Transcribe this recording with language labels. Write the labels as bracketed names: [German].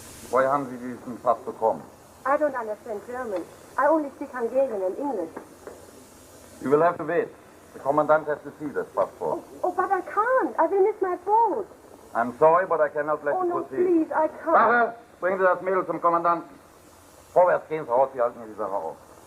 [German] Woher haben Sie diesen Pass bekommen? [English] I don't understand German. I only speak Hungarian and English. You will have to wait. The commandant has to see this passport. Oh, but I can't. I will miss my boat. I'm sorry, but I cannot let Oh, you no, proceed. please, I can't. [German] Wache, bringen Sie das Mädel zum Kommandanten. Vorwärts gehen Sie raus, Sie halten mir die Sache auf.